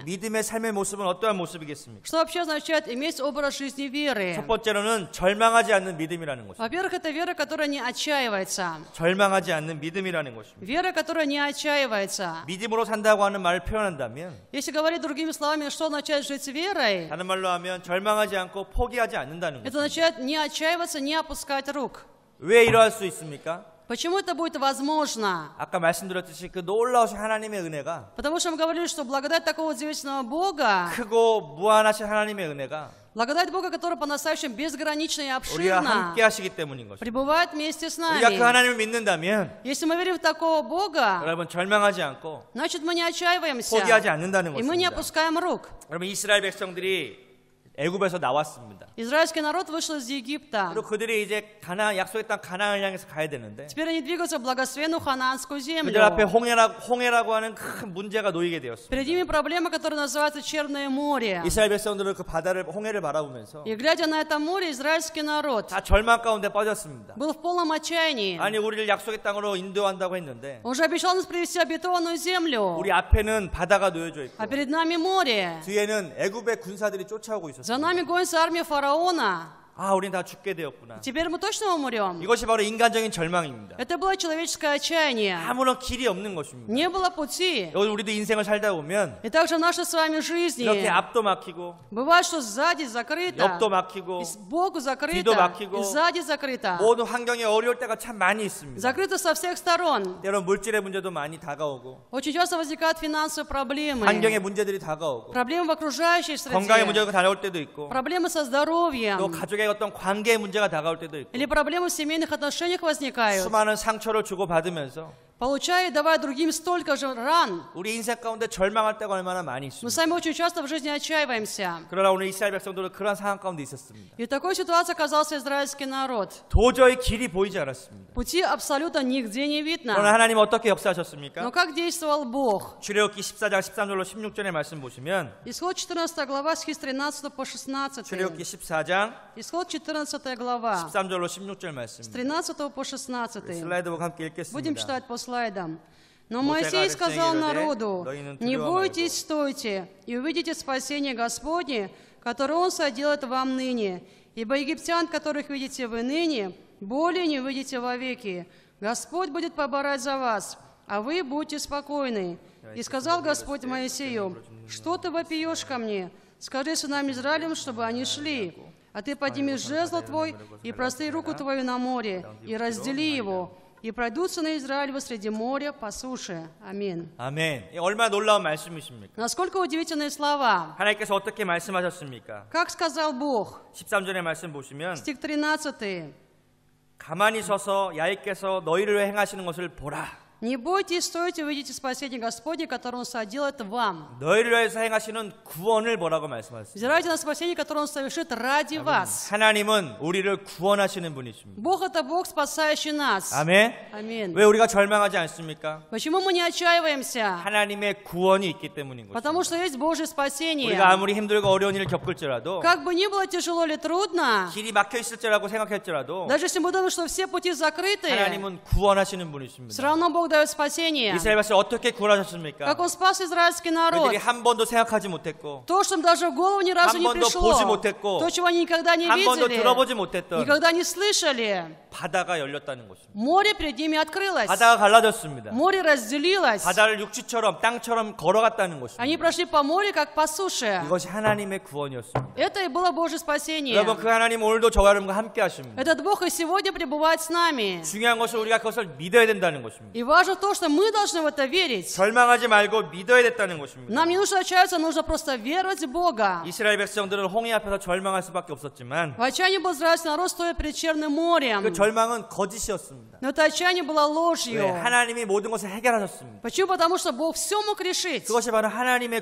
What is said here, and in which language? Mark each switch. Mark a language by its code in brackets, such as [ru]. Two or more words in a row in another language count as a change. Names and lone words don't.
[ko] 믿음의 삶의 모습은 어떠한 모습이겠습니까? [ru] Что вообще означает иметь образ жизни веры? [ko] 첫 번째로는 절망하지 않는 믿음이라는 것입니다. [ru] Во-первых, это вера, которая не отчаивается. [ko] 절망하지 않는 믿음이라는 것입니다. [ru] Вера, которая не отчаивается. [ko] 믿음으로 산다고 하는 말을 표현한다면 [ru] Если говорить другими словами, что означает жить верой, [ko] 다른 말로 하면 절망하지 않고 포기하지 않는다는 [ru] это [ko] 것입니다. [ru] означает не отчаиваться, не опускать рук. [ko] 왜 이러할 수 있습니까? [ru] Почему это будет возможно? [ko] 아까 말씀드렸듯이 그 놀라우신 하나님의 은혜가 [ru] Потому что мы говорили, что благодать такого удивительного Бога, [ko] 크고 무한하신 하나님의 은혜가 [ru] благодать Бога, которая по-настоящему безгранична и [ko] 우리와 [ru] обширна, [ko] 함께 하시기 때문인 것입니다. [ru] пребывает вместе с [ko] 우리가 그 [ru] нами. [ko] 하나님을 믿는다면 [ru] Если мы верим в такого Бога, [ko] 여러분 절망하지 않고 [ru] значит мы не отчаиваемся, [ko] 포기하지 않는다는 [ru] и мы не [ko] 것입니다. [ru] опускаем рук. [ko] 여러분 이스라엘 백성들이 애굽에서 나왔습니다. [ru] Израильский народ вышел из Египта. [ko] 그리고 그들이 이제 약속의 땅 가나안을 향해서 가야 되는데 [ru] Теперь они двигаются в благословенную ханаанскую [ko] 그들 앞에 [ru] землю. [ko] 홍해라고 하는 큰 문제가 놓이게 되었습니다. [ru] Перед ними проблема, которая называется Черное море. [ko] 이스라엘 백성들은 그 홍해를 바라보면서 [ru] И глядя на это море, израильский народ [ko] 다 절망 가운데 빠졌습니다. [ru] был в полном отчаянии. [ko] 아니 우리를 약속의 땅으로 인도한다고 했는데 [ru] Он же обещал нас привести обетованную землю, [ko] 우리 앞에는 바다가 놓여져 있고 [ru] а перед нами море. [ko] 뒤에는 애굽의 군사들이 쫓아오고 [ru] За [ko] 있었습니다. [ru] нами гонится армия фараона. [ko] 아, 우린 다 죽게 되었구나. [ru] Теперь мы точно умрем. [ko] 이것이 바로 인간적인 절망입니다. [ru] Это было человеческое отчаяние. [ko] 아무런 길이 없는 것입니다. [ru] Не было пути. [ko] 여기 우리도 인생을 살다 보면 [ru] И также в нашей с вами жизни [ko] 이렇게 앞도 막히고 [ru] бывает, что сзади закрыто, [ko] 옆도 막히고 [ru] и сбоку закрыто, [ko] 뒤도 막히고 [ru] и сзади закрыто. [ko] 모든 환경이 어려울 때가 참 많이 있습니다. [ru] Закрыто со всех сторон. [ko] 때론 물질의 문제도 많이 다가오고 [ru] Очень часто возникают финансовые проблемы. [ko] 환경의 문제들이 다가오고 [ru] Проблемы в окружающей [ko] 건강의 [ru] среде. [ko] 문제가 다가올 때도 있고 [ru] Проблемы со [ko] 또 [ru] здоровьем. [ko] 가족의 어떤 관계의 문제가 다가올 때도 있고 [ru] Или проблемы в семейных отношениях возникают. [ko] 수많은 상처를 주고받으면서 [ru] Получая и давая другим столько же ран. [ko] 우리 인생 가운데 절망할 때가 얼마나 많이 [ru] Мы [ko] 있습니다. [ru] сами очень часто в жизни отчаиваемся. [ko] 그러나 오늘 이스라엘 백성들은 그런 상황 가운데 있었습니다. [ru] И в такой ситуации оказался израильский народ. [ko] 도저히 길이 보이지 않았습니다. [ru] Пути абсолютно нигде не [ko] 그러나 [ru] видно. [ko] 하나님은 어떻게 역사하셨습니까? [ru] Но как действовал Бог? [ko] 출애굽기 14장 13절로 16절의 말씀 보시면 [ru] Исход 14 глава, стихи с 13 по 16. [ko] 출애굽기 14장 [ru] Исход 14 глава, [ko] 13절로 16절 [ru] с [ko] 말씀 [ru] 13 по 16. [ko] 슬라이드 보고 함께 [ru] Будем [ko] 읽겠습니다. [ru] читать по слайдам. Но Моисей Моисей сказал говорит, народу: «Ной는 «Не [ko] 두려워 [ru] бойтесь, стойте, и увидите спасение Господне, которое Он соделает вам ныне. Ибо египтян, которых видите вы ныне, более не увидите вовеки. Господь будет поборать за вас, а вы будьте спокойны». И сказал Господь Моисею: «Что ты вопиешь ко мне? Скажи сынам Израилем, чтобы они шли. А ты поднимешь жезл твой и простри руку твою на море, и раздели его, и пройдут сыны Израилева среди моря по суше». Аминь. [ko] 아멘. 이 얼마나 놀라운 말씀이십니까? [ru] Насколько удивительные слова. [ko] 하나님께서 어떻게 말씀하셨습니까? [ru] Как сказал Бог? [ko] 13절의 말씀 보시면 [ru] Стих 13. [ko] 가만히 서서 야훼께서 너희를 행하시는 것을 보라. [ru] «Не бойтесь, стойте, увидите спасение Господне, которое Он соделает вам». [ko] 너희를 위해서 행하시는 구원을 보라고 말씀하셨습니다. [ru] Взирайте на спасение, которое Он совершит ради вас. [ko] 하나님은 우리를 구원하시는 분이십니다. [ru] Бог — это Бог, спасающий нас. [ko] 아멘. [ru] Аминь. [ko] 왜 우리가 절망하지 않습니까? [ru] Почему мы не отчаиваемся? [ko] 하나님의 구원이 있기 때문인 [ru] Потому [ko] 것입니다. [ru] что есть Божье спасение. [ko] 우리가 아무리 힘들고 어려운 일을 겪을지라도 [ru] Как бы ни было тяжело или трудно, [ko] 길이 막혀 있을지라고 생각했지라도 [ru] даже если мы думаем, что все пути закрыты, [ko] 하나님은 구원하시는 분이십니다. [ru] все равно Бог Бог дает спасение. [ko] 이스라엘 백성 어떻게 구원하셨습니까? [ru] Как Он спас израильский народ. [ko] 그들이 한 번도 생각하지 못했고 [ru] То, что им даже в голову ни разу [ko] 한 [ru] не [ko] 번도 [ru] пришло. [ko] 보지 못했고 [ru] То, чего они никогда не [ko] 한 번도 [ru] видели. [ko] 들어보지 못했던 [ru] Никогда не слышали. [ko] 바다가 열렸다는 것입니다. [ru] Море перед ними открылось. [ko] 바다가 갈라졌습니다. [ru] Море разделилось. [ko] 바다를 육지처럼 땅처럼 걸어갔다는 것입니다. [ru] Они прошли по морю, как по суше. [ko] 이것이 하나님의 구원이었습니다. [ru] Это и было Божье спасение. [ko] 여러분 그 하나님 오늘도 저와 여러분과 함께 하십니다. [ru] Этот Бог и сегодня пребывает с нами. [ko] 중요한 것은 우리가 그것을 믿어야 된다는 것입니다. [ru] И важно то, что мы должны в это верить. [ko] 절망하지 말고 믿어야 됐다는 것입니다. [ru] Нам не нужно отчаяться, нужно просто веровать в Бога. [ko] 이스라엘 백성들은 홍해 앞에서 절망할 수밖에 없었지만 [ru] В отчаянии был израильский народ, стоя перед Черным морем. [ko] 그 절망은 거짓이었습니다. [ru] Но это отчаяние было [ko] 왜? [ru] ложью. [ko] 하나님이 모든 것을 해결하셨습니다. [ru] Почему? Потому что Бог все мог решить. [ko] 그것이 바로 하나님의